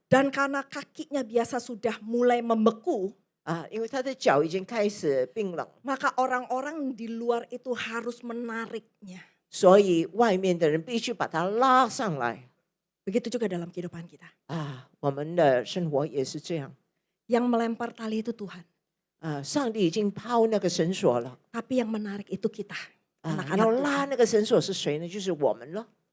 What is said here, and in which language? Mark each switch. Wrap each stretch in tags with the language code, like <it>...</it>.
<id>Dan karena kakinya biasa sudah mulai membeku,</id> <zh>啊，因为他的脚已经开始冰冷，</zh> <id>maka orang-orang di luar itu harus menariknya.</id> <zh>所以外面的人必须把他拉上来</zh> <id>Begitu juga dalam kehidupan kita.</id> <zh>啊。我们的生活也是这样</zh> <id>Yang melempar tali itu Tuhan.</id> <zh>啊，上帝已经抛那个绳索了</zh> <id>Tapi yang menarik itu kita. 啊， Anak-anak</id> <zh>要</zh> <id>Tuhan.</id> <zh>拉那个绳索是谁呢？就是我们了。</zh>